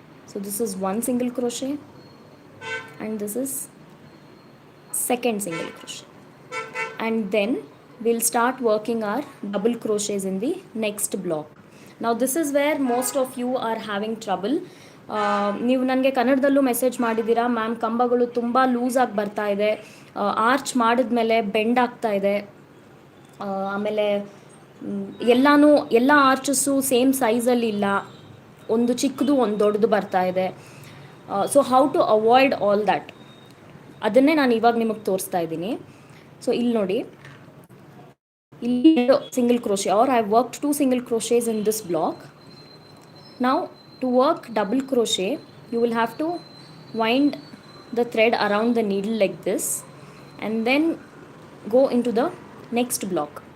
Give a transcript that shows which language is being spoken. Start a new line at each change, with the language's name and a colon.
English: So this is 1 single crochet, and this is second single crochet, and then we'll start working our double crochets in the next block. Now this is where most of you are having trouble.
Kannada: ನೀವು ನನಗೆ ಕನ್ನಡದಲ್ಲೂ message ಮಾಡಿದ್ದೀರಾ, ma'am ಕಂಬಗಳು ತುಂಬ ಲೂಸಾಗಿ ಬರ್ತಾ ಇದೆ, arch ಮಾಡಿದ್ಮೇಲೆ bend ಆಗ್ತಾ ಇದೆ, ಆಮೇಲೆ ಎಲ್ಲ ಆರ್ಚಸ್ಸು ಸೇಮ್ ಸೈಜಲ್ಲಿ ಇಲ್ಲ, ಒಂದು ಚಿಕ್ಕದು ಒಂದು ದೊಡ್ಡದು ಬರ್ತಾ ಇದೆ. So
English: how to avoid all that,
Kannada: ಅದನ್ನೇ ನಾನು ಇವಾಗ ನಿಮಗೆ ತೋರಿಸ್ತಾ ಇದ್ದೀನಿ. ಸೊ ಇಲ್ಲಿ ನೋಡಿ, ಇಲ್ಲಿ
English: single crochet, or I have worked 2 single crochets in this block. Now to work double crochet, you will have to wind the thread around the needle like this and then go into the next block.